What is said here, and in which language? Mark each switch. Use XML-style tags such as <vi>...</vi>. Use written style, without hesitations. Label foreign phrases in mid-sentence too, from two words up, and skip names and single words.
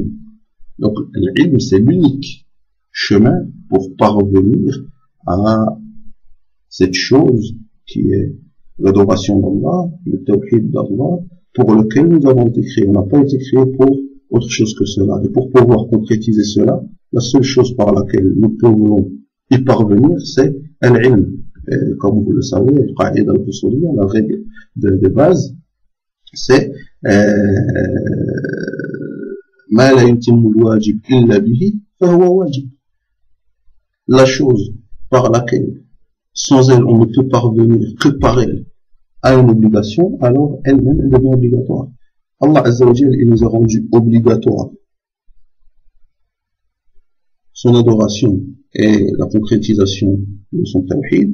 <fr>Donc, l'ilm, c'est l'unique chemin pour parvenir à cette chose qui est l'adoration d'Allah, le tawhid d'Allah, pour lequel nous avons été créés. On n'a pas été créés pour autre chose que cela. Et pour pouvoir concrétiser cela, la seule chose par laquelle nous pouvons y parvenir, c'est al-ilm. Comme vous le savez,</fr> <ar>القاعدة الأصولية,</ar> <fr>la règle de base, c'est</fr> <ar>ما لا يتم الواجب إلا به فهو واجب.</ar> <fr>La chose par laquelle, sans elle, on ne peut parvenir que par elle à une obligation, alors elle-même, elle devient obligatoire. Allah</fr> <ar>عز وجل,</ar> <fr>il nous a rendu obligatoire son adoration et la concrétisation de son tawhid.</fr>